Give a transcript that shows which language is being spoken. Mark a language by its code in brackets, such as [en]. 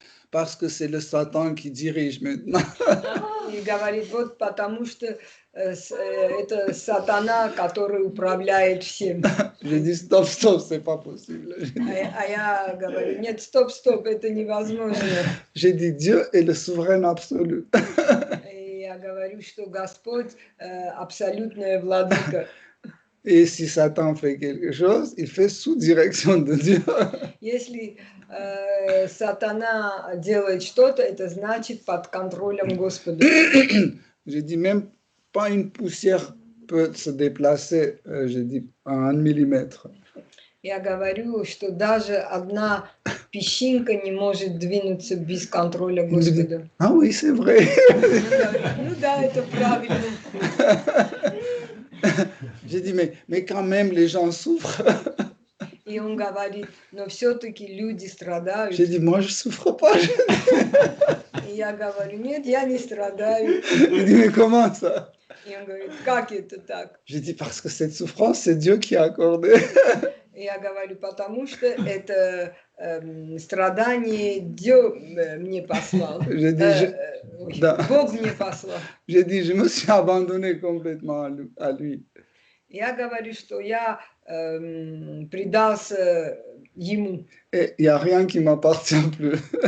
[fr] Parce que c'est le Satan qui dirige maintenant. [ru] И говорит, вот потому что это сатана, который управляет всем. [fr] J'ai dit stop, c'est pas possible. [ru] А я говорю, нет, стоп, это невозможно. [fr] J'ai dit Dieu est le souverain absolu. [ru] И я говорю, что Господь абсолютная владыка. [fr] Et si Satan fait quelque chose, il fait sous direction de Dieu. [ru] Если сатана делает что-то, это значит под контролем Господа. [fr] J'ai dit même pas une poussière peut se déplacer, j'ai dit à 1 millimètre. [ru] Я говорю, что даже одна песчинка не может двинуться без контроля Господа. [fr] Ah oui, c'est vrai. [ru] Ну да, это правильно. [fr] J'ai dit, mais quand même, les gens souffrent. [ru] И он говорит, но все-таки люди страдают. [fr] J'ai dit, moi, je souffre pas. [ru] И я говорю, нет, я не страдаю. [fr] Il dit, mais comment ça? [ru] И он говорит, как это так? [fr] J'ai dit, parce que cette souffrance, c'est Dieu qui a accordé. [ru] И я говорю, потому что это страдание [fr] Dieu [ru] мне послал. [fr] J'ai dit, [ru] Бог мне послал. [fr] J'ai dit, je me suis abandonné complètement à lui. [ru] Я говорю, что я предался ему. [fr] Et il n'y a rien qui m'appartient plus.